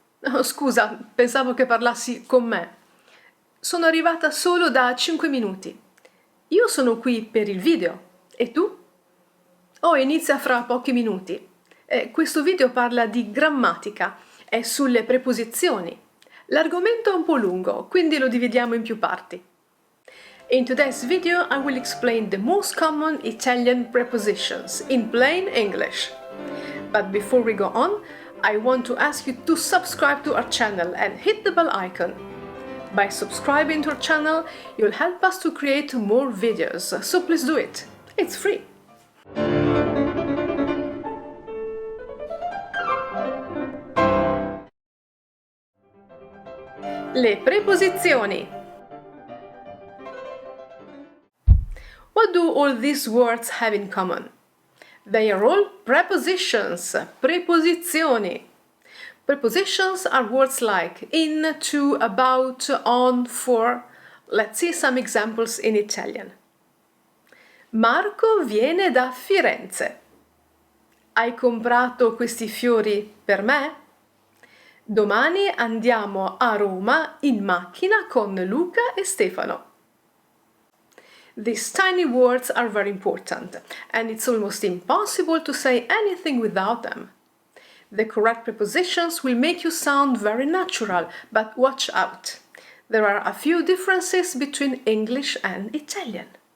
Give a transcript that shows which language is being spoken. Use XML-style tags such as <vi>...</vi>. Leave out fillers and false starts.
<it>Oh, scusa, pensavo che parlassi con me. Sono arrivata solo da 5 minuti. Io sono qui per il video. E tu? Oh, inizia fra pochi minuti. Questo video parla di grammatica e sulle preposizioni. L'argomento è un po' lungo, quindi lo dividiamo in più parti.</it> <en>In today's video, I will explain the most common Italian prepositions in plain English. But before we go on, I want to ask you to subscribe to our channel and hit the bell icon. By subscribing to our channel, you'll help us to create more videos, so please do it. It's free.</en> <it>Le preposizioni.</it> <en>What do all these words have in common? They are all prepositions, preposizioni. Prepositions are words like in, to, about, on, for. Let's see some examples in Italian.</en> <it>Marco viene da Firenze. Hai comprato questi fiori per me? Domani andiamo a Roma in macchina con Luca e Stefano.</it> <en>These tiny words are very important, and it's almost impossible to say anything without them. The correct prepositions will make you sound very natural, but watch out. There are a few differences between English and Italian.</en>